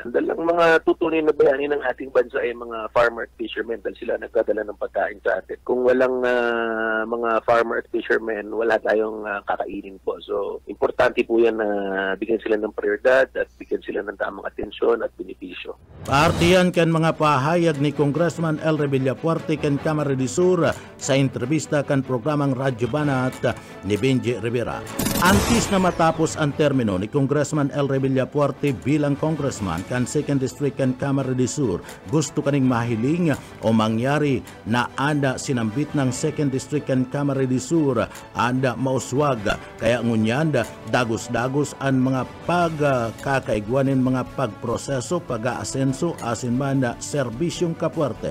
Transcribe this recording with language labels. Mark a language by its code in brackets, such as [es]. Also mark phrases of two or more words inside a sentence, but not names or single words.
[tl] Dahil ang mga tutuloy na bayani ng ating bansa ay mga farmer at fishermen dahil sila nagdadala ng pagkain sa atin. Kung walang mga farmer at fishermen, wala tayong kakainin po. So, importante po yan na bigyan sila ng prioridad at bigyan sila ng tamang atensyon at benepisyo. [bik] Partiyan kan mga pahayag ni Congressman Elry Villafuerte kan Kamara de Sur sa entrevista kan programang Radyo Banat ni Benji Rivera. Antes na matapos ang termino ni Congressman Elry Villafuerte bilang congressman kan 2nd District kan Kamara de Sur, gusto kaning mahiling o mangyari na anda sinambit ng 2nd District kan Kamara de Sur anda mauswag kaya ngunyanda dagos-dagos ang mga pagkakaigwanin mga pagproseso pag-aasenso asin man na serbisyong kapuerte.